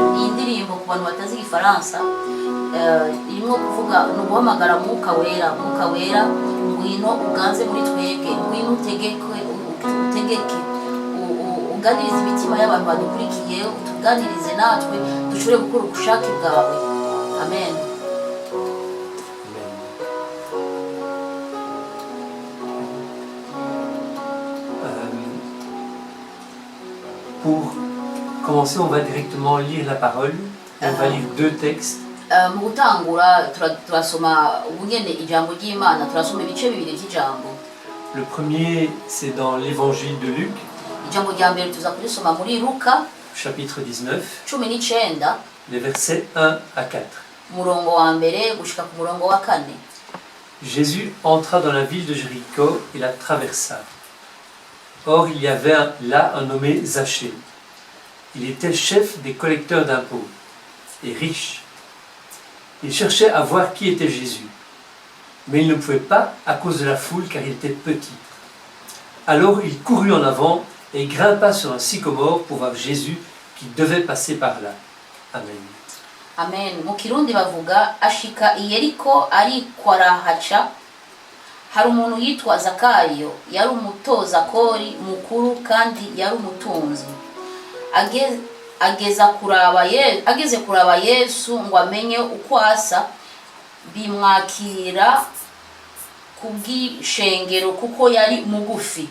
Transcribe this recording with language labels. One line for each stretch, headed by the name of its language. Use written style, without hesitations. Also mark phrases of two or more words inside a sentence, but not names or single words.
Rundi: Iyi ndirimbo ku bantu batazi igifaransa irimo kuvuga ni uguhamagara mwuka wera ngwino uganze muri twebwe, ngwino utegeke uganirize imitima y'abantu badukurikiye, utuganirize natwe dushobore gukora ubushake bwawe. Amen.
French: Pour commencer, on va directement lire la parole. On va lire deux textes.
Rundi: Mu gutangura turasoma ubunyene ijambo ry'Imana, turasoma ibice bibiri by'ijambo.
French: Le premier, c'est dans l'évangile de Luc,
Rundi: Ijambo rya mbere tuza kurisoma muri Luka
French: chapitre 19, 19 les versets 1 à 4.
Rundi: umurongo wa mbere gushika ku murongo wa 4.
French: Jésus entra dans la ville de Jéricho et la traversa. Or, il y avait là un nommé Zachée. Il était chef des collecteurs d'impôts et riche. Il cherchait à voir qui était Jésus, mais il ne pouvait pas à cause de la foule car il était petit. Alors il courut en avant et grimpa sur un sycomore pour voir Jésus qui devait passer par là. Amen. Amen.
Rundi: Mu Kirundi bavuga ashika i Yeriko ariko arahaca, hari umuntu yitwa Zakayo, yari umutoza kori mukuru kandi yari umutunzi. Ageze kuraba Yesu ngo amenye uko asa, bimwakira kubw'ishengero kuko yari mugufi.